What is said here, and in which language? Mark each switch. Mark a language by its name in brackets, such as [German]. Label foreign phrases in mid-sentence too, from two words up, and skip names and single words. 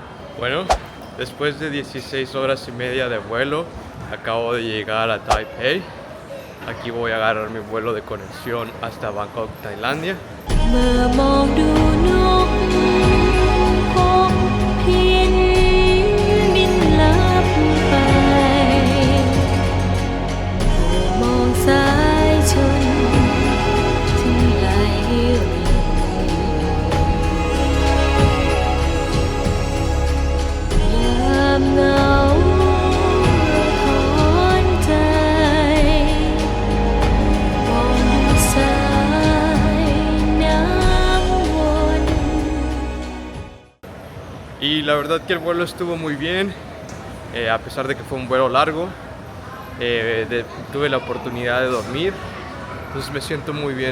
[Spanish] Bueno, después de 16 horas y media de vuelo, acabo de llegar a Taipei. Aquí voy a agarrar mi vuelo de conexión hasta Bangkok, Tailandia. [Thai] เมื่อมองดูนกพบพินบินลับไปเมื่อมองสายชนที่ไหลรินยามเหงาถอนใจ [Spanish] Y la verdad que el vuelo estuvo muy bien, a pesar de que fue un vuelo largo. Tuve la oportunidad de dormir, entonces me siento muy bien.